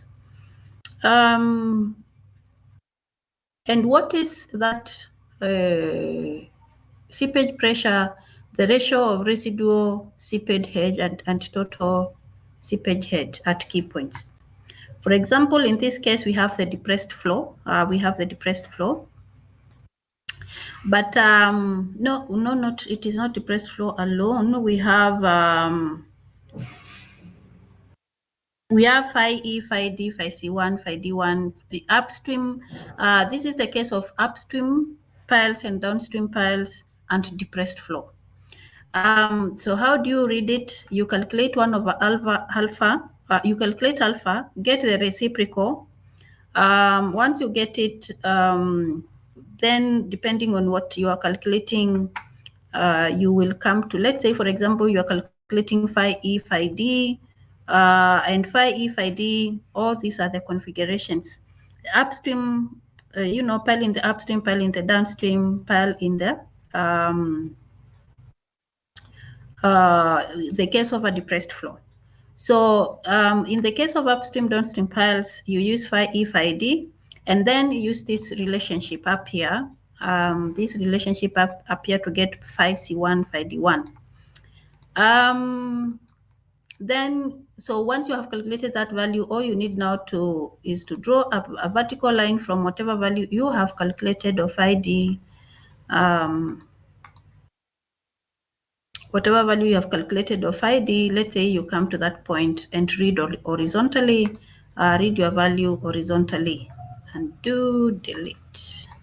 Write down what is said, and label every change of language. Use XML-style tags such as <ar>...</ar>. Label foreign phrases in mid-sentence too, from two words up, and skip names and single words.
<en>And what is that seepage pressure the ratio of residual seepage head and total seepage head at key points. For example, in this case, we have the depressed flow. But it is not depressed flow alone. We have phi E, phi D, phi C1, phi D1, the upstream. This is the case of upstream piles and downstream piles and depressed flow. So how do you read it? You calculate 1 over alpha. You calculate alpha, get the reciprocal. Once you get it, then depending on what you are calculating, you will come to, let's say, for example, you are calculating phi E, phi D, and phi E, phi D. All these are the configurations. Upstream, pile in the upstream, pile in the downstream, pile in the case of a depressed flow. So in the case of upstream, downstream piles, you use phi E, phi D, and then you use this relationship up here. This relationship up here to get phi C1, phi D1. Then, so once you have calculated that value, all you need now is to draw a vertical line from whatever value you have calculated of phi D. Whatever value you have calculated of phi D, let's say you come to that point and read horizontally, read your value horizontally and do delete.</en>